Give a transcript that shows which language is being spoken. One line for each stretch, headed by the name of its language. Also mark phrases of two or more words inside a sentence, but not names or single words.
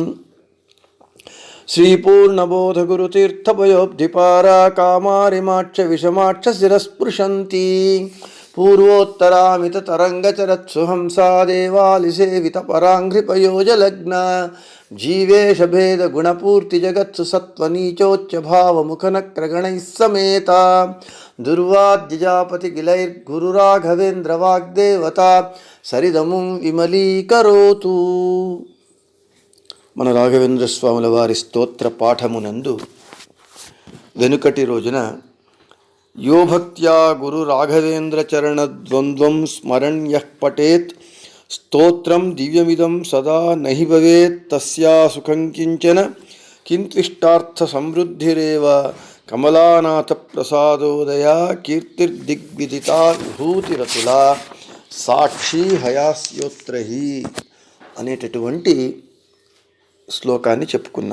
Sanskrit: श्री पूर्णबोध गुरुतीर्थपयोब्धिपारा कामारिमाक्ष विषमाक्ष शिरस्पृशन्ति पूर्वोत्तरामित तरंगचरत्सुहंसा देवालिसेवित पराङ्घ्रिपयोजलग्न जीवेश भेद गुणपूर्ति जगत्सु सत्वनीचोच्च भाव मुखनक्रगणैः समेता दुर्वाद्यजापति गिलैर्गुरुराघवेन्द्र वाग्देवता सरिदमुं विमलीकरोतु।
Telugu: మన రాఘవేంద్ర స్వాముల వారి స్తోత్ర పాఠమునందు వెనుకటి రోజున
Sanskrit: యో భక్త్యా గురు రాఘవేంద్ర చరణ ద్వంద్వం స్మరణ్యః పఠేత్ స్తోత్రం దివ్యమిదం సదా నహి భవేత్ తస్యా సుఖం కించన కింత్విష్టార్థ సమృద్ధిరేవ కమలానాథ ప్రసాదోదయా కీర్తిర్దిగ్విదితా విభూతిరతులా సాక్షి హయాస్యోత్రహి
Telugu: అనేటటువంటి శ్లోకాన్ని చెప్పుకున్నాం.